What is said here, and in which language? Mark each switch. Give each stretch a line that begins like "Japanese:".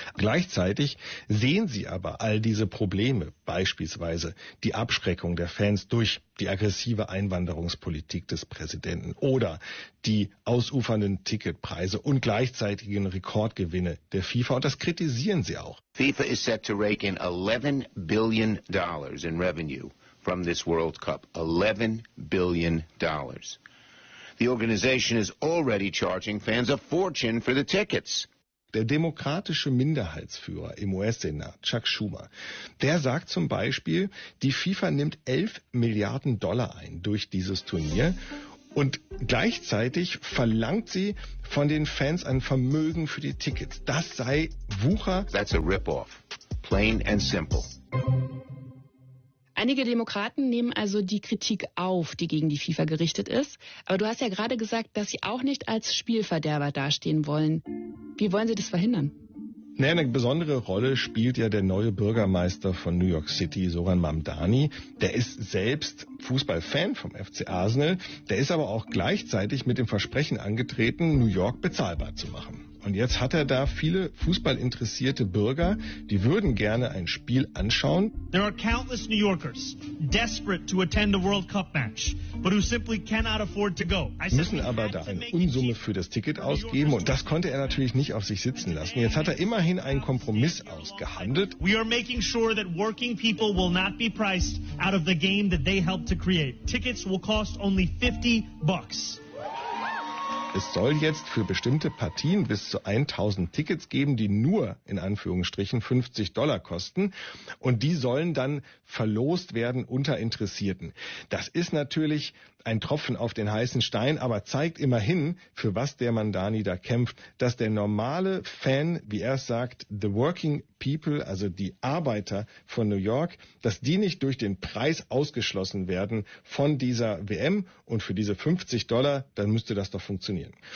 German: Gleichzeitig sehen sie aber all diese Probleme, beispielsweise die Abschreckung der Fans durch die aggressive Einwanderungspolitik des Präsidenten oder die ausufernden Ticketpreise und gleichzeitigen Rekordgewinne der FIFA. Und das kritisieren sie auch.
English: FIFA is set to rake in $11 billion in revenue from this World Cup, $11 billion. The organization is already charging fans a fortune for the tickets.
German: Der demokratische Minderheitsführer im US-Senat, Chuck Schumer, der sagt zum Beispiel, die FIFA nimmt $11 Milliarden ein durch dieses Turnier und gleichzeitig verlangt sie von den Fans ein Vermögen für die Tickets. Das sei Wucher.
English: That's a rip-off. Plain and simple.
German: Einige Demokraten nehmen also die Kritik auf, die gegen die FIFA gerichtet ist. Aber du hast ja gerade gesagt, dass sie auch nicht als Spielverderber dastehen wollen. Wie wollen sie das verhindern? Naja, eine besondere Rolle spielt ja der neue Bürgermeister von New York City, Soran Mamdani. Der ist selbst Fußballfan vom FC Arsenal. Der ist aber auch gleichzeitig mit dem Versprechen angetreten, New York bezahlbar zu machen. Und jetzt hat er da viele fußballinteressierte Bürger, die würden gerne ein Spiel anschauen.
English: There are countless New Yorkers desperate to attend a World Cup match, but who simply cannot afford to go.
German: Müssen aber da eine Unsumme für das Ticket ausgeben und das konnte er natürlich nicht auf sich sitzen lassen. Jetzt hat er immerhin einen Kompromiss ausgehandelt.
English: We are making sure that working people will not be priced out of the game that they helped to create. Tickets will cost only $50.
German: Es soll jetzt für bestimmte Partien bis zu 1000 Tickets geben, die nur in Anführungsstrichen $50 kosten. Und die sollen dann verlost werden unter Interessierten. Das ist natürlich ein Tropfen auf den heißen Stein, aber zeigt immerhin, für was der Mamdani da kämpft, dass der normale Fan, wie er es sagt,
English: the working people,
German: also die Arbeiter von New York, dass die nicht durch den Preis ausgeschlossen werden von dieser WM und für diese $50, dann müsste das doch funktionieren.